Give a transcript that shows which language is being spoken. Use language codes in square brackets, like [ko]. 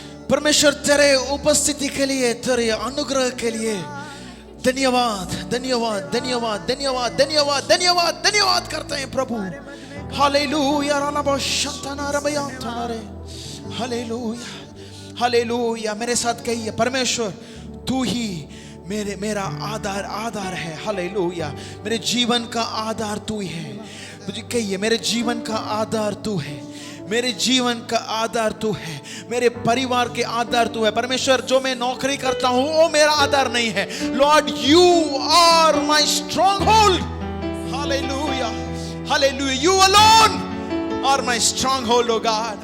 [hi] परमेश्वर तेरे उपस्थिति के लिए, तेरे अनुग्रह के लिए धन्यवाद धन्यवाद धन्यवाद धन्यवाद धन्यवाद धन्यवाद धन्यवाद करते हैं प्रभु. हालेलुया रालाबशंतना रबयांतनारे. Hallelujah hallelujah. मेरे साथ कहिए परमेश्वर तू ही मेरा आधार है. हालेलुया. मेरे जीवन का आधार तू ही है. मुझे कहिए मेरे जीवन का आधार तू है. मेरे जीवन का आधार तू है. मेरे परिवार के आधार तू है. परमेश्वर जो मैं नौकरी करता हूं वो मेरा आधार नहीं है. [en] Lord you are my stronghold. Hallelujah hallelujah. You alone are my stronghold, oh God.